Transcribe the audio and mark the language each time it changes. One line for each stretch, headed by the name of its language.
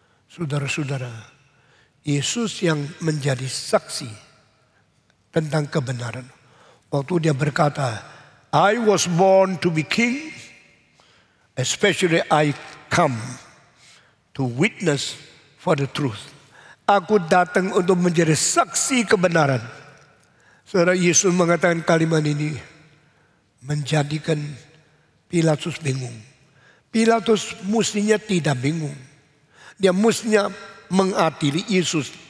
Indonesian: Saudara-saudara, Yesus yang menjadi saksi tentang kebenaran. Waktu dia berkata,
English: I was born to be king, especially I come to witness for the truth.
Indonesian: Aku datang untuk menjadi saksi kebenaran. Saudara, Yesus mengatakan kalimat ini menjadikan Pilatus bingung. Pilatus mestinya tidak bingung. Dia mestinya mengadili Yesus.